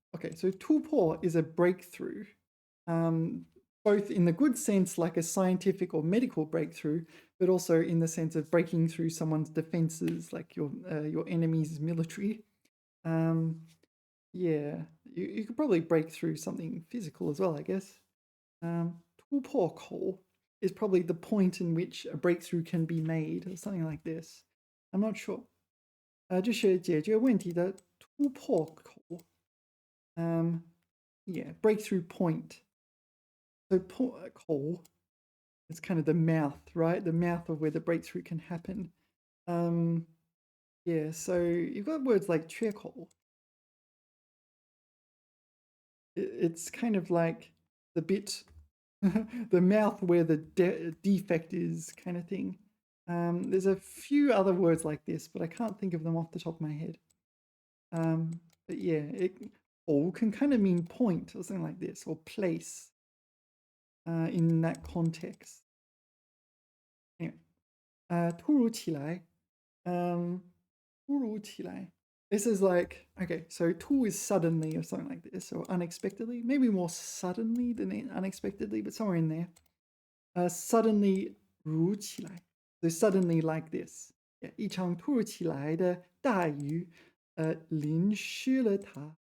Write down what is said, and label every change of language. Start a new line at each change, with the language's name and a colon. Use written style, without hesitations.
English: Okay, so 突破 is a breakthrough. Both in the good sense, like a scientific or medical breakthrough, but also in the sense of breaking through someone's defenses, like your enemy's military. Yeah, you could probably break through something physical as well, I guess. 突破口 is probably the point in which a breakthrough can be made, or something like this. I'm not sure.
Chinese: 这是解决问题的突破口.
English: Yeah, breakthrough point. So 口 is kind of the mouth, right? The mouth of where the breakthrough can happen. Yeah, so you've got words like 缺口. It's kind of like the bit, the mouth where the defect is, kind of thing. There's a few other words like this, but I can't think of them off the top of my head. But yeah, or can kind of mean point or something like this, or place in that context.
Chinese: Anyway, 突如其来. 突如其来.
English: This is like, okay, so 突 is suddenly or something like this, or unexpectedly, maybe more suddenly than unexpectedly, but somewhere in there. Suddenly 如其来. So suddenly like this.
Chinese: Yeah, 一场突如其来的大雨淋湿了它.